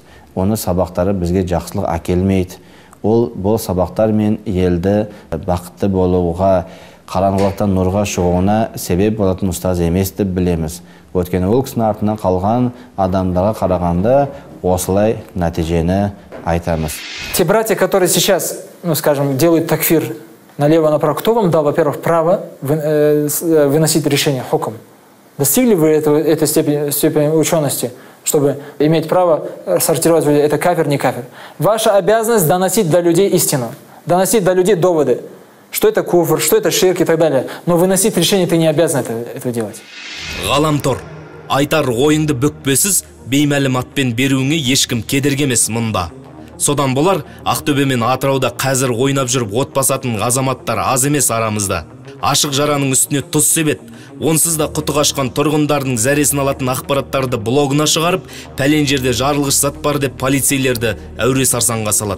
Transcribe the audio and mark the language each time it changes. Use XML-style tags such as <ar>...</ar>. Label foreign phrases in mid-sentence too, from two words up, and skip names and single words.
<kk>Оны сабақтары бізге жақсылық әкелмейді. Ол бұл сабақтар мен елді бақытты болуға, қараңғылықтан нұрға шығуына себеп болатын ұстаз емес деп білеміз. Өткені ол кісінің артынан қалған адамдарға қарағанда осылай нәтижені айтамыз.</kk> <ru>Те братья, которые сейчас, скажем, делают такфир налево-направо, кто вам дал, во-первых, право выносить решение хукм? Достигли вы этой степени учености, чтобы иметь право сортировать, это кафир, не кафир? Ваша обязанность доносить до людей истину, доносить до людей доводы. Что это куфр, что это ширк и так далее. Но выносить решение ты не обязан это делать.</ru> <kk>Ғаламтор, айтар ойыңды бүкпесіз, беймәліматпен беруіңе ешкім кедергі емес мұнда. Содан болар, Ақтөбе мен Атырауда қазір ойнап жүріп от басатын азаматтар аз емес арамызда. Ашық жараның үстіне тұз себет, онсыз да құты қашқан тұрғындардың зәресін алатын ақпараттарды блогына шығарып, пәлен жерде жарылғыш зат бар деп полицейлерді әуре сарсаңға салады.</kk>